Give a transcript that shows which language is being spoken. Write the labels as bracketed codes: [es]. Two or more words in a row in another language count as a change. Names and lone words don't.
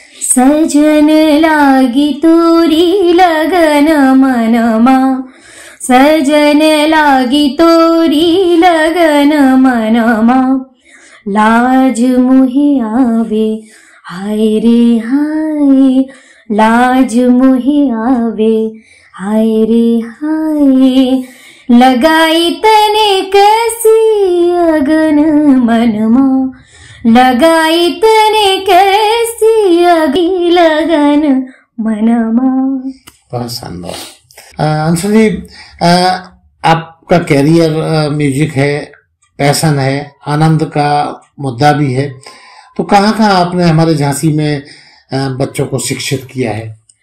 [hi] सजन लागी तोरी लगन मनमा, सजन लागी तोरी लगन मनमा, लाज मोहे आवे हाय रे हाय, लाज मोहे आवे हाय रे हाय, लगाई तने कैसी अगन मनमा, लगाई तने कैसी अगी लगन मनमा। बहुत शानदार। अंशु जी, आपका [en] career music [hi] है, पैशन है, आनंद का मुद्दा भी है, तो कहाँ कहाँ आपने हमारे झांसी में बच्चों को शिक्षित किया है?